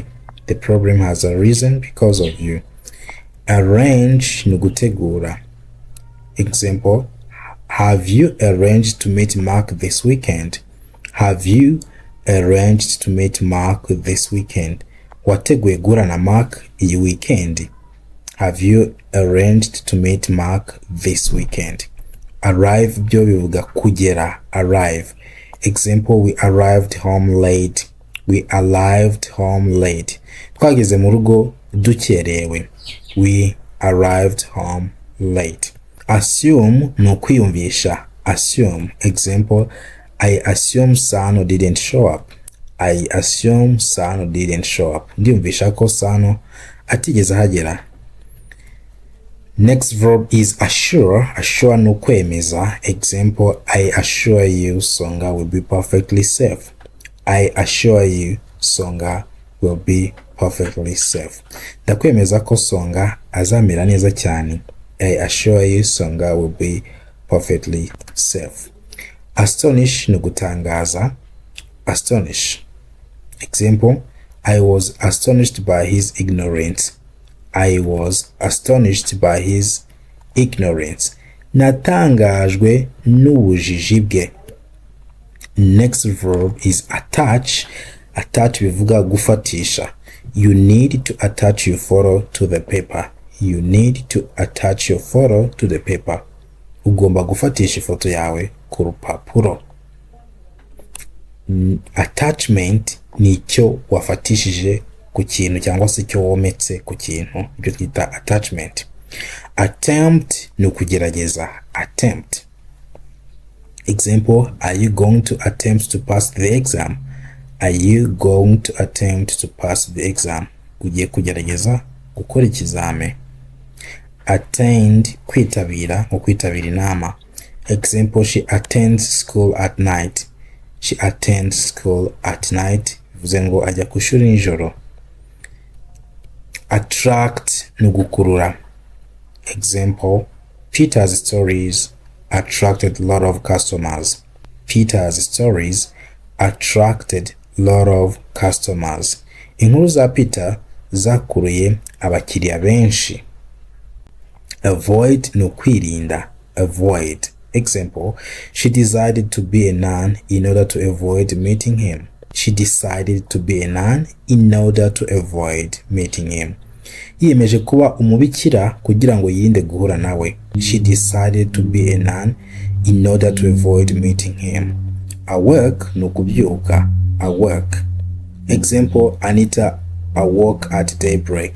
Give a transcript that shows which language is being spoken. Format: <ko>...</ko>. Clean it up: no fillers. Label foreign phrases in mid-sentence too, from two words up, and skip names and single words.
<en>The problem has arisen because of you.</en> <rw>Arrange ni gutegura.</rw> <en>Example, have you arranged to meet Mark this weekend? Have you arranged to meet Mark this weekend?</en> <rw>Wateguye guhura na Mark iyi weekend.</rw> <en>Have you arranged to meet Mark this weekend?</en> <rw>Arrive byo bivuga kugera.</rw> <en>Arrive. Example, we arrived home late. We arrived home late.</en> <rw>Twageze mu rugo dukerewe.</rw> <en>We arrived home late.</en> <rw>Assume ni ukwiyumvisha.</rw> <en>Assume. Example, I assume Sano didn't show up. I assume Sano didn't show up.</en> <rw>Ndiyumvisha ko Sano atigeze ahagera.</rw> <en>Next verb is assure. Assure</en> <rw>ni ukwemeza.</rw> <en>Example, I assure you Songa will be perfectly safe. I assure you Songa will be perfectly safe.</en> <rw>Ndakwemeza ko Songa azamera neza cyane.</rw> <en>I assure you Songa will be perfectly safe.</en> <rw>Astonish ni gutangaza. Astonish.</rw> <en>Example, I was astonished by his ignorance. I was astonished by his ignorance.</en> <rw>Natangajwe n'ubujiji bwe.</rw> <en>Next verb is attach.</en> <rw>Attach bivuga gufatisha.</rw> <en>You need to attach your photo to the paper. You need to attach your photo to the paper.</en> <rw>Ugomba gufatisha ifoto yawe ku rupapuro. Attachment ni icyo wafatishije ku kintu cyangwa se icyo wometse ku kintu. Ibyo twita attachment. Attempt ni ukugerageza.</rw> <en>Attempt. Example, are you going to attempt to pass the exam? Are you going to attempt to pass the exam?</en> <rw>Ugiye kugerageza gukora ikizame. Attend, kwitabira, nko kwitabira inama.</rw> <en>Example, she attends school at night. She attends school at night.</en> <rw>Bivuze ngo ajya ku ishuri nijoro. Attract ni gukurura.</rw> <en>Example, Peter's stories attracted a lot of customers. Peter's stories attracted a lot of customers.</en> <rw>Inkuru za Peter zakuruye abakiriya benshi. Avoid ni ukwirinda.</rw> <en>Avoid. Example, she decided to be a nun in order to avoid meeting him. She decided to be a nun in order to avoid meeting him.</en> <rw>Yiyemeje kuba umubikira kugira ngo yirinde guhura nawe.</rw> <en>She decided to be a nun in order to avoid meeting him.</en> <rw>Awake ni ukubyuka.</rw> <en>Awake. Example, Anita awoke at daybreak.</en>